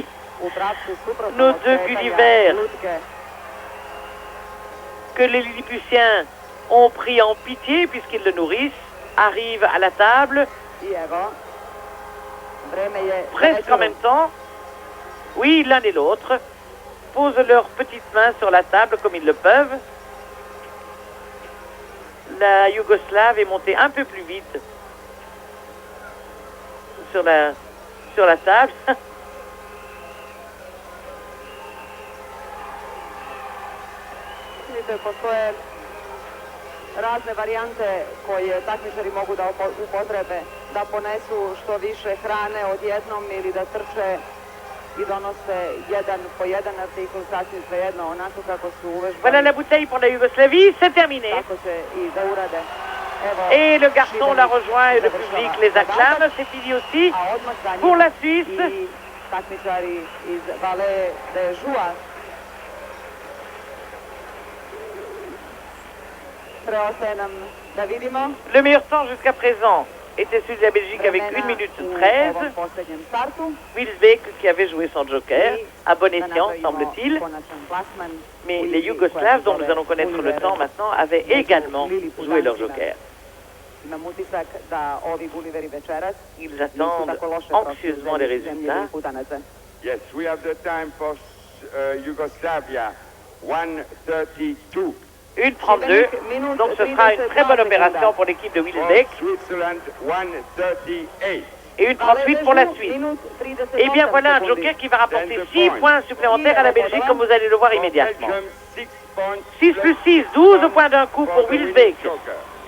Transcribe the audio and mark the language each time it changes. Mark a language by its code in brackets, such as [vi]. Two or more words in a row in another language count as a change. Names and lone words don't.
[fr] Nos 2 Gulliver que les Lilliputiens ont pris en pitié puisqu'ils le nourrissent, arrivent à la table presque en même temps. Oui, l'un et l'autre posent leurs petites mains sur la table comme ils le peuvent. La Yougoslave est montée un peu plus vite sur la table. [sr] Postoje razne varijante koje takmičari mogu da upotrebe, da ponesu što više hrane odjednom ili da trče i donose jedan po jedan artikul, sasvim svejedno, onako kako su uvežbani. [fr] Voilà la bouteille pour la Yougoslavie, c'est terminé. [sr] Tako će i da urade. [fr] Et le garçon la rejoint et le public les acclame. C'est fini aussi pour la Suisse. [sr] I takmičari iz Valais de Joux. [fr] Le meilleur temps jusqu'à présent était celui de la Belgique avec 1 minute 13. Wilsbeek qui avait joué son joker, à bon escient semble-t-il. Mais les Yougoslaves, dont nous allons connaître le temps maintenant, avaient également joué leur joker. Ils attendent anxieusement les résultats. [en] Yes, we have the time for Yugoslavia, 1:32. 1:32, [fr] donc ce sera une très bonne opération pour l'équipe de Wilsbeek. Et 1:38 pour la Suisse. Et bien voilà un joker qui va rapporter 6 points supplémentaires à la Belgique, comme vous allez le voir immédiatement. points. 6 plus 6, 12 points d'un coup pour [en] For the winning Wilsbeek. joker.